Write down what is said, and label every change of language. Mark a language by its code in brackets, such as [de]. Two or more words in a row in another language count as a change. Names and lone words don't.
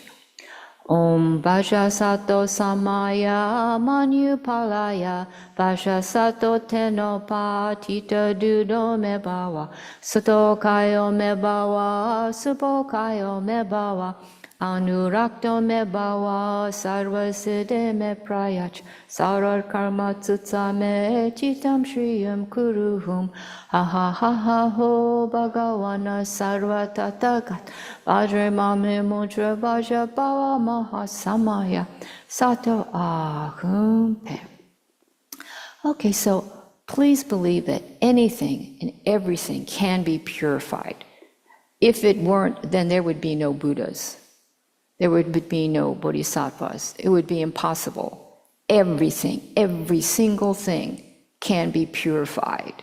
[sa] ॐ वज्रसत्त्व समय मनुपालय वज्रसत्त्व त्वेनोप तिष्ठ दृढो मेभव सुतोष्यो मेभव सुपोष्यो मेभव अनुरक्तो मेभव सर्वसिद्धिं मे प्रयच्छ सर्व कर्म सुचमे चित्तं श्रियं कुरुहुं ह ह ह ह होः भगवन् सर्व तथागत वज्र मामे मुञ्च वज्री भव महा समय सत्त्व आःहुं फट्. [en] Okay, so please believe that anything and everything can be purified. If it weren't, then there would be no Buddhas. There would be no bodhisattvas. It would be impossible. Everything, every single thing can be purified.